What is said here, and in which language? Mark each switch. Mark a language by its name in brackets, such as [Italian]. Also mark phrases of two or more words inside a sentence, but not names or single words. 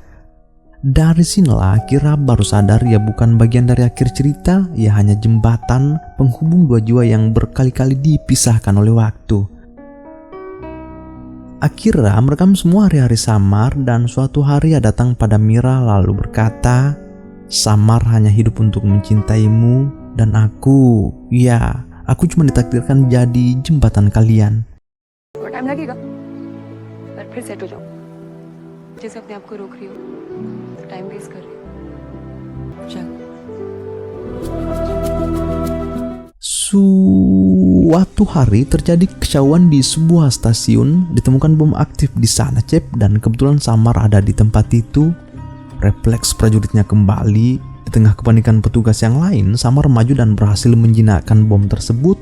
[Indonesian] Dari sinilah Akira baru sadar ia bukan bagian dari akhir cerita, ia hanya jembatan penghubung dua jiwa yang berkali-kali dipisahkan oleh waktu. Akira merekam semua hari-hari Samar, dan suatu hari ia datang pada Mira lalu berkata, Samar hanya hidup untuk mencintaimu, dan aku cuma ditakdirkan jadi jembatan kalian. [Hindi] टाइम लगेगा पर फिर सेट हो जाओ जैसे अपने आप को रोक रही हो [English] time waste [Hindi] कर रही हो चल [Indonesian] Suatu hari terjadi kekacauan di sebuah stasiun, ditemukan bom aktif di sana Cep, dan kebetulan Samar ada di tempat itu. Refleks prajuritnya kembali. Di tengah kepanikan petugas yang lain, Samar maju dan berhasil menjinakkan bom tersebut.